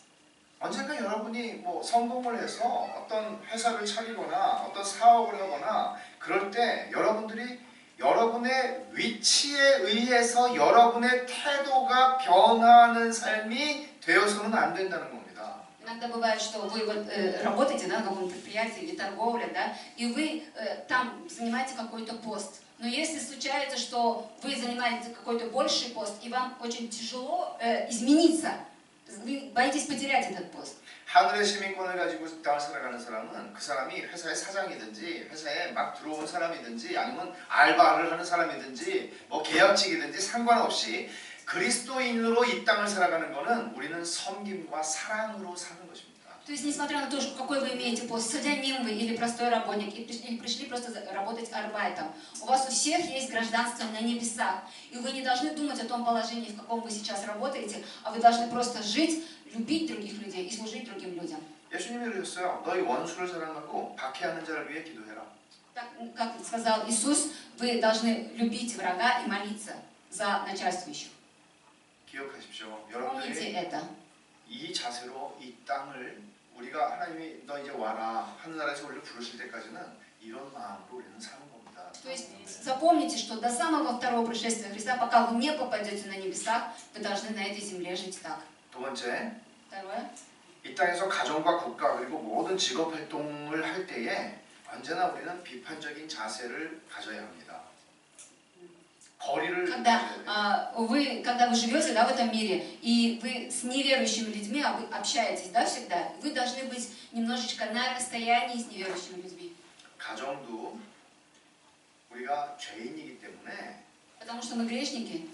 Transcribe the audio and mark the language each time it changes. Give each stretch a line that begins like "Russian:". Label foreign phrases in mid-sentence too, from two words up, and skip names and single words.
Korean: 언젠가 여러분이 뭐 성공을 해서 어떤 회사를 차리거나 어떤 사업을 하거나 그럴 때 여러분의 위치에 의해서 여러분의 태도가 변하는 삶이 되어서는 안 된다는 겁니다.
Russian: Иногда бывает, что вы вот, работаете, да, на каком-то предприятии или торговле, да, и вы там занимаете какой-то пост. Но если случается, что вы занимаете какой-то больший пост, и вам очень тяжело измениться, вы боитесь потерять этот пост.
Korean: 하늘의 시민권을 가지고 땅을 살아가는 사람은 그 사람이 회사의 사장이든지 회사에 막 들어온 사람이든지 아니면 알바를 하는 사람이든지 뭐 계약직이든지 상관없이 그리스도인으로 이 땅을 살아가는 것은 우리는 섬김과 사랑으로 사는 것입니다.
Russian: То есть, несмотря на то, какой вы имеете пост, садянин вы или простой работник, или пришли просто работать арбайтом, у вас у всех есть гражданство на небесах, и вы не должны думать о том положении, в каком вы сейчас работаете, а вы должны просто жить, любить других людей и служить другим людям.
Korean: 예수님이 그러셨어요. 너희 원수를 사랑하고 박해하는 자를 위해 기도해라.
Russian: Так, как сказал Иисус, вы должны любить врага и молиться за начальствующих.
Korean: 기억하십시오.
Russian: Помните
Korean: 여러분들이
Russian: это.
Korean: 이 자세로 이 땅을 우리가 하나님이 너 이제 와라 하늘나라에서 우리를 부르실 때까지는 이런 마음으로 우리는 사는 겁니다.
Russian: То есть запомните, что до самого второго пришествия Христа, пока вы не попадете на небесах, вы должны на этой земле жить так.
Korean: 두 번째,
Russian: Второе.
Korean: 이 땅에서 가정과 국가 그리고 모든 직업 활동을 할 때에 언제나 우리는 비판적인 자세를 가져야 합니다. 거리를
Russian: Когда вы живете, да, в этом мире, и вы с неверующими людьми общаетесь, да, всегда, вы должны быть немножечко на расстоянии с неверующими людьми.
Korean: 가정도 우리가 죄인이기 때문에
Russian: Потому что мы грешники.